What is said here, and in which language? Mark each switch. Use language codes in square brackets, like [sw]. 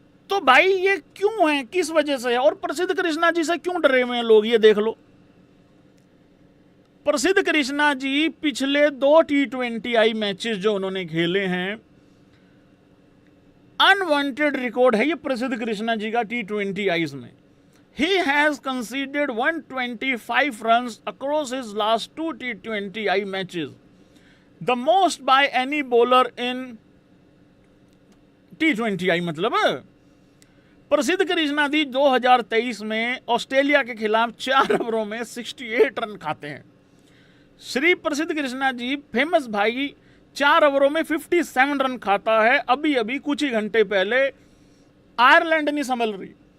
[hi] तो भाई ये क्यों है, किस वजह से है? और प्रसिद्ध कृष्णा जी से क्यों डरे हुए हैं लोग, ये देख लो। प्रसिद्ध कृष्णा जी पिछले 2 T20I मैचेस जो उन्होंने खेले हैं, अनवांटेड रिकॉर्ड है ये प्रसिद्ध कृष्णा जी का T20Is में। [en] He has conceded 125 runs across his last 2 T20I matches, the most by any bowler in T20I। [hi] मतलब प्रसिद्ध कृष्णा जी 2023 में ऑस्ट्रेलिया के खिलाफ 4 ओवरों में 68 रन खाते हैं। श्री प्रसिद्ध कृष्णा जी फेमस भाई 4 ओवरों में 57 रन खाता है। अभी अभी कुछ ही घंटे पहले आयरलैंड नहीं संभल रही।